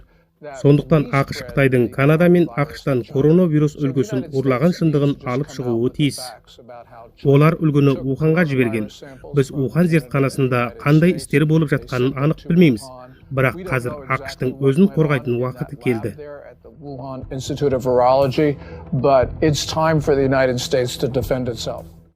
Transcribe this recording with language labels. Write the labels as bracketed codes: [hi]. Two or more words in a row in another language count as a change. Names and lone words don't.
[kk] Сондықтан ақш Қытайдың Канада мен ақштан коронавирус үлгісін ұрлаған шындығын алып шығуы тиіс. Олар үлгіні Уханға жіберген. Біз Ухан зертханасында қандай істер болып жатқанын анық білмейміз. Бірақ қазір ақштың өзін қорғайтын уақыты келді. [en] Wuhan Institute of Virology, but it's time for the United States to defend itself.